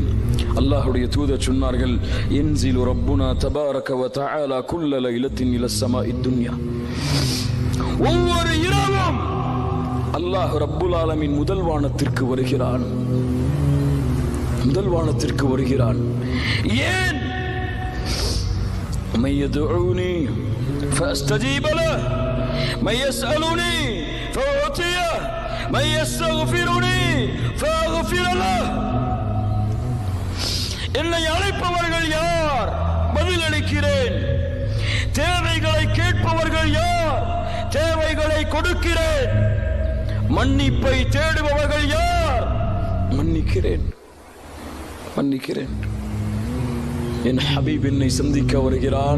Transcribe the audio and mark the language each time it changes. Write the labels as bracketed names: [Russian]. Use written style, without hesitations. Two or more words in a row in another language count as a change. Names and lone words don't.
[Tamil] அல்லாஹ்வுடைய தூதர் சொன்னார்கள், [Arabic] ينزل ربنا تبارك وتعالى كل ليلة إلى سماء الدنيا. [Tamil] ஒவ்வொரு இரவும் அல்லாஹ் [Arabic] رب العالمين [Tamil] முதல் வானத்திற்கு வருகிறான். ஏன்? [Arabic] من يدعوني فاستجيب له من يسألني فأعطيه من يستغفرني فأغفر له. [Tamil] என்னை அழைப்பவர்கள் யார்? பதிலளிக்கிறேன். தேவைகளை கேட்பவர்கள் யார்? தேவைகளை கொடுக்கிறேன். மன்னிப்பை தேடுபவர்கள் யார்? மன்னிக்கிறேன். என் ஹபீப் என்னை சந்திக்க வருகிறான்.